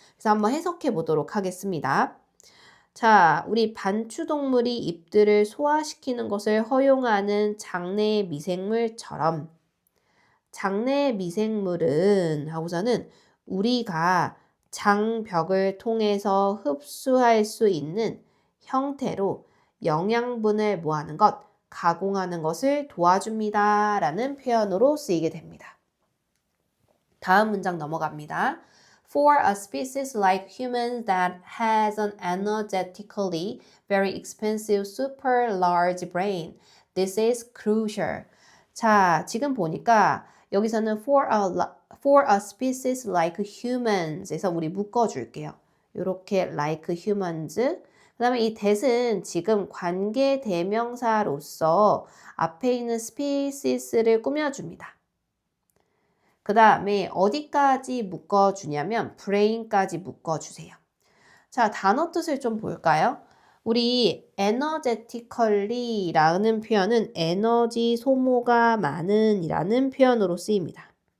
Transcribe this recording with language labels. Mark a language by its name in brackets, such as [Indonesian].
[Korean] 그래서 한번 해석해 보도록 하겠습니다. 자, 우리 반추동물이 잎들을 소화시키는 것을 허용하는 장내 미생물처럼 장내 미생물은 하고서는 우리가 장벽을 통해서 흡수할 수 있는 형태로 영양분을 뭐하는 것, 가공하는 것을 도와줍니다. 라는 표현으로 쓰이게 됩니다. 다음 문장 넘어갑니다. [English] For a species like humans that has an energetically very expensive super large brain, this is crucial. [Korean] 자, 지금 보니까 여기서는 [English] for a species like humans [Korean] 에서 우리 묶어줄게요. 이렇게 like humans. 그 다음에 이 that은 지금 관계 대명사로서 앞에 있는 species를 꾸며줍니다. 그 다음에 어디까지 묶어주냐면 brain까지 묶어주세요. 자, 단어 뜻을 좀 볼까요? 우리 energetically라는 표현은 에너지 소모가 많은 이라는 표현으로 쓰입니다.